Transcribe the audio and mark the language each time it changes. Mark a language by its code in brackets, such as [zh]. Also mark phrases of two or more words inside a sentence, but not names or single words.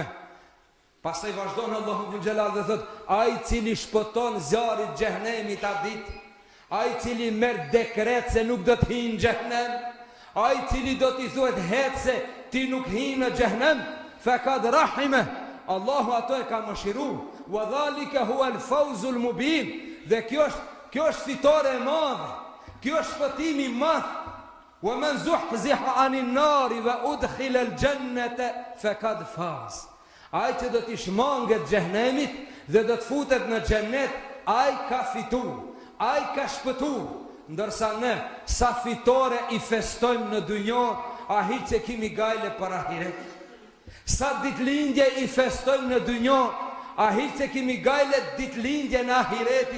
[sq] Pastaj vazhdon Allahu dhul xhelal dhe thot, ai cili shpëton zjarrit xhehenemit atë ditë, ai cili merr dekret se nuk do të hyjë në xhehenem, ai cili do t'i thuhet hetse ti nuk hy në xhehenem, [ar] فقد رحمه. [sq] Allahu ato e ka mëshiruar. [ar] وذلك هو الفوز المبين. [sq] Dhe kjo është fitore e madhe. Kjo është shpëtimi i madh. [ar] ومن زحزح عن النار وأدخل الجنة فقد فاز. [sq] Ai që do t'i shmanget xhehenemit dhe do të futet në xhennet, ai ka fituar, ai ka shpëtuar. Ndërsa ne sa fitore i festojmë në dunjë, a hiç se kemi gajle për ahiret. Sa ditëlindje i festojmë në dunjë, a hiç se kemi gajle ditëlindje në ahiretit.